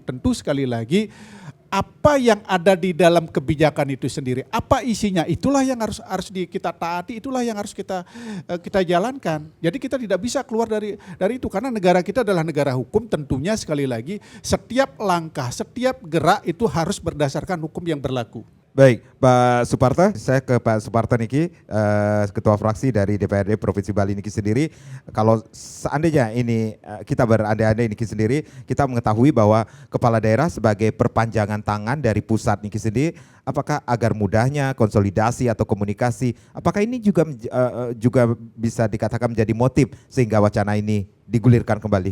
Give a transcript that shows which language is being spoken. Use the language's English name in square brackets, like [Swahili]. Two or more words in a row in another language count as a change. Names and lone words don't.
[Indonesian] Tentu sekali lagi apa yang ada di dalam kebijakan itu sendiri, apa isinya, itulah yang harus kita taati, itulah yang harus kita jalankan. Jadi kita tidak bisa keluar dari itu karena negara kita adalah negara hukum. Tentunya sekali lagi setiap langkah, setiap gerak itu harus berdasarkan hukum yang berlaku. Baik, Pak Suparto, saya ke Pak Suparto niki, Ketua Fraksi dari DPRD Provinsi Bali niki sendiri. Kalau seandainya ini kita berandai-andai niki sendiri, kita mengetahui bahwa kepala daerah sebagai perpanjangan tangan dari pusat niki sendiri, apakah agar mudahnya konsolidasi atau komunikasi, apakah ini juga bisa dikatakan menjadi motif sehingga wacana ini digulirkan kembali?